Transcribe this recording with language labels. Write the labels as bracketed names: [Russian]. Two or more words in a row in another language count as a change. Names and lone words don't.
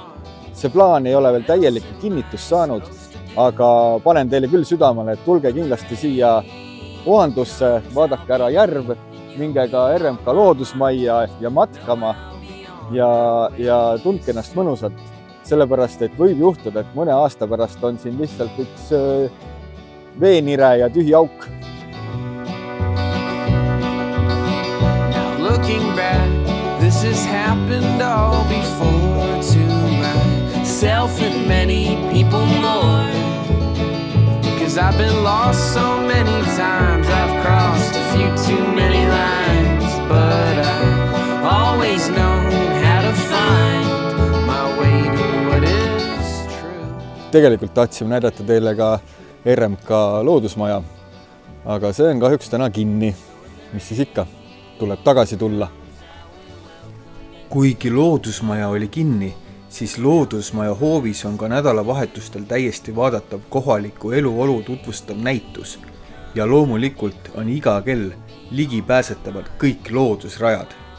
[Estonian] See plaan ei ole veel täielikult kinnitust saanud, aga panen teile küll südamele, et tulge kindlasti siia Oandusse, vaadake ära järv, minge ka RMK loodusmajja ja matkama ja tundke ennast mõnusalt, sellepärast et võib juhtuda, et mõne aasta pärast on siin lihtsalt üks veenire ja tühi auk. [English] Looking back, this has happened all before to myself and many people more. Cause I've been lost so many times, I've crossed a few too many lines, but I've always known how to find my way to what is true. [Estonian] Tegelikult tahtsime näidata teile ka RMK loodusmaja, aga see on kahjuks täna kinni. Mis siis ikka? Tuleb tagasi tulla. Kuigi loodusmaja oli kinni, siis loodusmaja hoovis on ka nädalavahetustel täiesti vaadatav kohaliku eluolu tutvustav näitus ja loomulikult on iga kell ligipääsetavad kõik loodusrajad.